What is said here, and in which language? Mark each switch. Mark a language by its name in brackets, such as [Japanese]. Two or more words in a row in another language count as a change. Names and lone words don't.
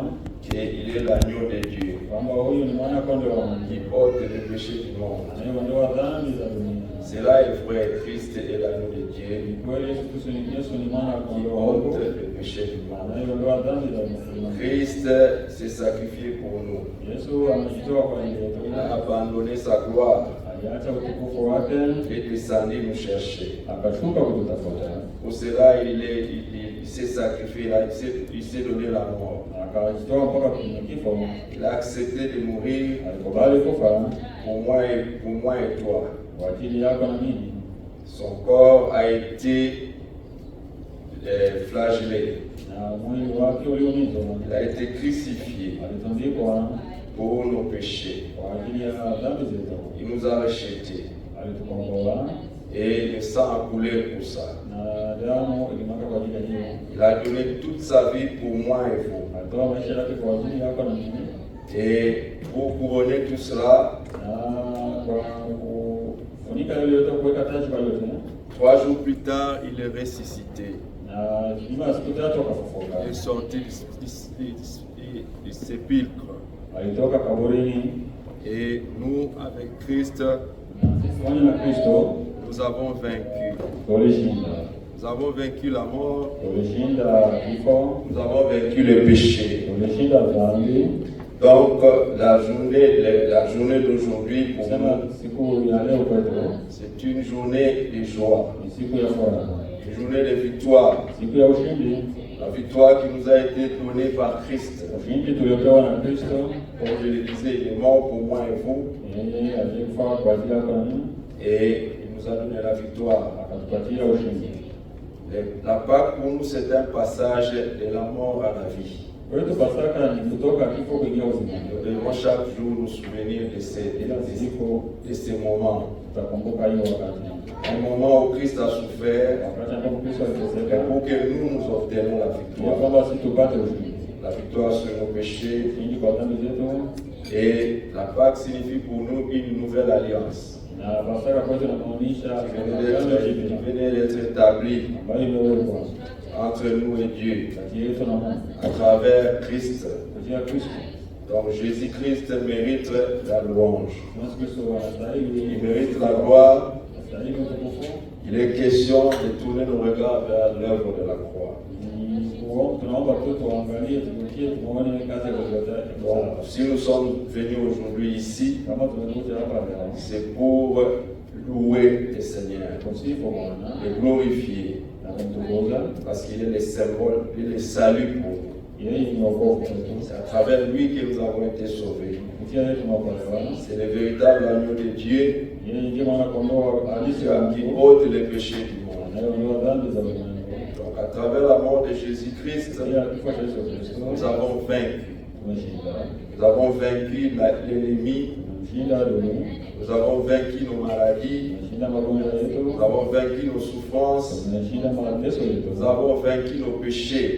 [French] qu'il est l'agneau de Dieu [Swahili] kwamba huyu ni mwana kondoo wa Mungu [French] qui ôte le péché du monde. [Swahili] anayeondoa dhambi za dunia. [French] Cela est vrai, Christ est l'agneau de Dieu [Swahili] Ni kweli Yesu ni mwana [French] qui [Swahili] kondoo wa Mungu [French] ôte le péché du monde. [Swahili] anayeondoa dhambi za dunia. [French] Christ s'est sacrifié pour nous. [Swahili] Yesu amejitoa kwa ajili yetu. [French] Il a abandonné sa gloire [Swahili] Aliacha utukufu wake [French] et descendu nous chercher. [Swahili] akashuka kututafuta. [French] Pour cela, il s'est sacrifié, il s'est donné la mort. [Swahili] Akajitoa mpaka kwenye kifo. [French] Il a accepté de mourir [Swahili] Alikubali kufa [French] pour moi et toi. [Swahili] kwa ajili yako na mimi. [French] Son corps a été flagellé. [Swahili] Na mwili wake uliumizwa. [French] Il a été crucifié [Swahili] Alitundikwa [French] pour nos péchés. [Swahili] kwa ajili ya dhambi zetu. [French] Il nous a rejetés. [Swahili] Alitukomboa [French] Et le sang a coulé pour ça. [Swahili] na damu ilimwagwa kwa ajili ya hiyo. [French] Il a donné toute sa vie pour moi et vous. [Swahili] Alitoa maisha yake kwa ajili yako na mimi. [French] Et pour couronner tout cela, [Swahili] Na kwa kufunika yale yote, kuweka taji kwa yote. [French] 3 jours plus tard, il est ressuscité. [Swahili] Na nyuma ya siku tatu akafufuka. [French] Il est sorti du sépulcre. [Swahili] Alitoka kaburini. [French] Et nous, avec Christ, [Swahili] Na sisi pamoja na Kristo [French] nous avons vaincu. [Swahili] tulishinda. [French] Nous avons vaincu la mort. [Swahili] Tulishinda kifo. [French] Nous avons vaincu le péché. [Swahili] Tulishinda dhambi. [French] Donc, la journée d'aujourd'hui, pour [Swahili] Sema [French] nous, [Swahili] siku ya leo kwetu [French] c'est une journée de joie, [Swahili] ni siku ya furaha. [French] une journée de victoire. [Swahili] Siku ya ushindi. [French] La victoire qui nous a été donnée par Christ. [Swahili] Ushindi tuliopewa na Kristo. [French] Comme je le disais, il est mort pour moi et vous. [Swahili] Yeye alikufa kwa ajili yako na mimi. [French] Et il nous a donné la victoire. [Swahili] Akatupatia ushindi. [French] La Pâque pour nous, c'est un passage de la mort à la vie. [Swahili] Kwetu Pasaka ni kutoka kifo kuingia uzima. [French] Nous devons chaque jour nous souvenir de ces moments. [Swahili] Tutakumbuka hiyo wakati. [French] Un moment où Christ a souffert [Swahili] Wakati ambapo Kristo [French] et [Swahili] aliteseka. [French] pour que nous obtenions la [Swahili] Ya [French] victoire. [Swahili] kwamba sisi tupate ushindi. [French] La victoire sur nos péchés. [Swahili] Ushindi kwa dhambi zetu. [French] Et la Pâque signifie pour nous une nouvelle alliance [Swahili] Na Pasaka kwetu inamaanisha [French] qui venait d'être établie [Swahili] ambayo imewekwa [French] entre nous et Dieu [Swahili] kati yetu na Mungu. [French] à travers Christ. [Swahili] Kupitia Kristo. [French] Donc Jésus-Christ mérite la louange. [Swahili] Yesu Kristo anastahili. [French] Il mérite la gloire. [Swahili] Anastahili utukufu. [French] Il est question de tourner nos regards vers l'œuvre de la croix. [Swahili] Tunaomba tu tuangalie, tukutie, tuone kazi ya Golgotha. [French] Donc, si nous sommes venus aujourd'hui ici, [Swahili] Kama tumekuja hapa leo [French] c'est pour louer le Seigneur, [Swahili] kusifu Bwana [French] le glorifier, [Swahili] na kumtukuza. [French] parce qu'il est le symbole, il est le salut pour nous. [Swahili] Yeye ni wokovu wetu. [French] C'est à travers lui que nous avons été sauvés. [Swahili] Kupitia yeye tunaokolewa. [French] C'est le véritable agneau de Dieu [Swahili] Yeye ndiye mwana kondoo halisi wa [French] qui [Swahili] Mungu [French] ôte les péchés du monde. [Swahili] anayeondoa dhambi za ulimwengu. [French] Donc, à travers la mort de Jésus-Christ, [Swahili] Kupitia kifo cha Yesu Kristo [French] nous avons vaincu. [Swahili] tumeshinda. [French] Nous avons vaincu l'ennemi, [Swahili] Tumemshinda adui. [French] nous avons vaincu nos maladies, [Swahili] Tumeshinda [French] Nous avons vaincu nos souffrances. Nous avons vaincu nos péchés.